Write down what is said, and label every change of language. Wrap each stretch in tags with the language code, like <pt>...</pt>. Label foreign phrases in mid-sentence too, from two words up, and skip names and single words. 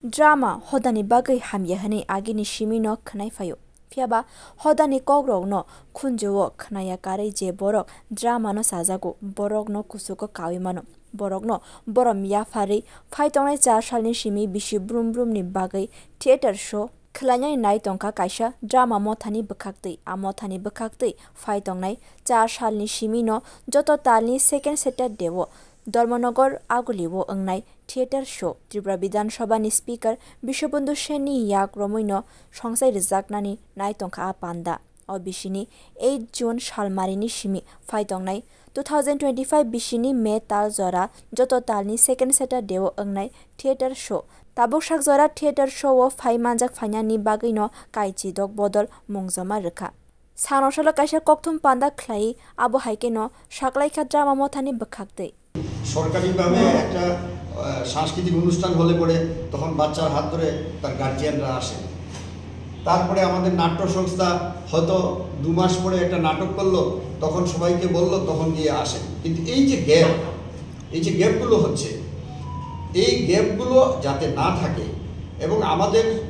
<trp>Drama hodani bagai hamyahani agini shimino khnai fayo. Fiaba hodani kogrog no khunjo khnaya kare je borok drama no sajago borok no kusuko kawimano. Borok no borom yafari phaitongnai 4 salni shimi bishi brum brum ni bagai</trp> <en>theater show</en> <trp>khlanyai nai tongka kaisa drama mothani bwkhaktui amothani bwkhaktui phaitongnai 4 salni shimi no joto talni</trp> <en>second Saturday</en> <trp>wo Dharmanagar Aguliwo ongnai</trp> <en>theater show</en> <trp>Tripura Bidhan Sabha ni speaker Bishobandhu Sen ni yak romoino songsai rijaknani naitongkha apanda o bishini 8 June salmarini shimi phaitongnai 2025 bishini May tal jora joto talni</trp> <en>second Saturday</en> <trp>wo ongnai</trp> <en>theater show</en> <trp>tabuk sakjora</trp> <en>theater show</en> <trp>wo phaimanjak phainani bagino kaichi dok bodol mungjama rwkha sanosala kaisa kokthum panda khlai abo haikeno saklaikha drama mothani bwkhaktui</trp> <bn>সরকারিভাবে একটা সাংস্কৃতিক অনুষ্ঠান হলে পরে তখন বাচ্চার হাত ধরে তার গার্জিয়ানরা আসে তারপরে আমাদের নাট্য সংস্থা হয়তো 2 মাস পরে একটা নাটক করলো তখন সবাইকে বলল তখন গিয়ে আসে কিন্তু এই যে গ্যাপগুলো হচ্ছে এই গ্যাপগুলো যাতে না থাকে এবং আমাদের</bn>